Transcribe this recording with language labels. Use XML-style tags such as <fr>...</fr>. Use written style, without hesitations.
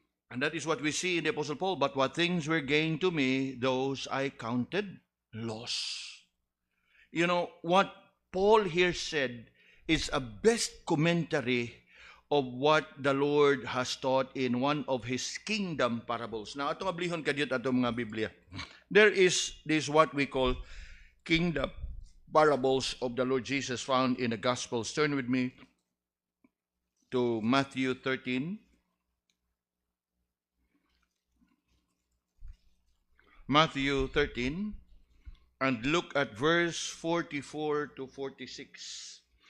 <en>And that is what we see in the Apostle Paul. But what things were gained to me, those I counted loss. You know, what Paul here said is a best commentary of what the Lord has taught in one of his kingdom parables.</en> <ceb>Now, atong ablihon kadyot atong mga Biblia.</ceb> <en>There is this what we call kingdom parables of the Lord Jesus found in the Gospels. Turn with me to Matthew 13. Matthew 13, and look at verse 44 to 46.</en>